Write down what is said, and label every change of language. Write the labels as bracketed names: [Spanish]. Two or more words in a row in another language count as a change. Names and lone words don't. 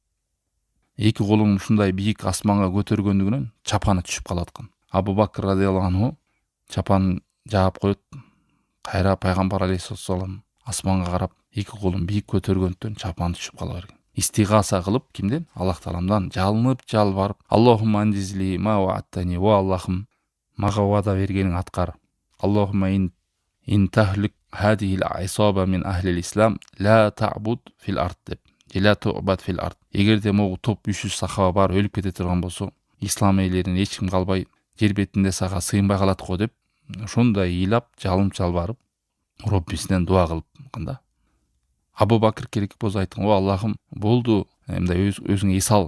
[Kyrgyz] Эки колун ушундай бийик асманга көтөргөндүгүнөн чапаны түшүп калып аткан. Абу Бакр [Arabic] رضي الله عنه [Kyrgyz] чапанын жаап коет. Кайра пайгамбар алейхиссалам асманга карап, эки колун бийик көтөргөндөн чапаны түшүп кала берген. Истигаса кылып кимден? Аллах Тааламдан жалынып жалбарып, [Arabic] اللهم أنجز لي ما وعدتني, [Kyrgyz] ва Аллахым мага вада бергениң аткар. [Arabic] اللهم إن تهلك هذه العصابة من أهل الإسلام لا تعبد في الأرض деп. لا تعبد في الأرض. [Kyrgyz] Эгерде могу топ 300 сахаба бар өлүп кете турган болсо, ислам элеринин эч ким калбай, жер бетинде сага сыйынбай калат го деп, ошондой ыйлап, жалынып жалбарып, Роббисинен дуа кылып канда. Абу Бакр керек болсо айткан: "О Аллахым, болду, мындай өзүңө эс ал.